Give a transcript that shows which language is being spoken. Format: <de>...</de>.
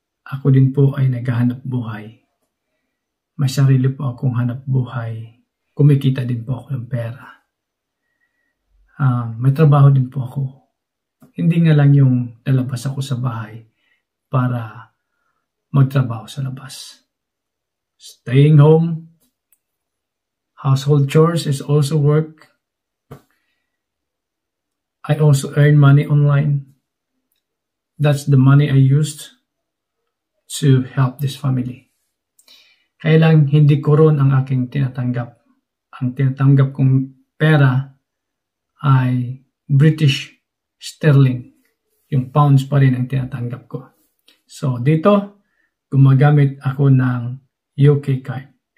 <tl>Ako din po ay naghahanap buhay. May sarili po akong hanap buhay. Kumikita din po ako ng pera. May trabaho din po ako. Hindi nga lang yung lalabas ako sa bahay para magtrabaho sa labas.</tl> <en>Staying home, household chores is also work. I also earn money online. That's the money I used to help this family.</en> <tl>Kaya lang hindi ko ron ang aking tinatanggap. Ang tinatanggap kong pera ay British sterling. Yung pounds pa rin ang tinatanggap ko. So, dito, gumagamit ako ng UK card.</tl>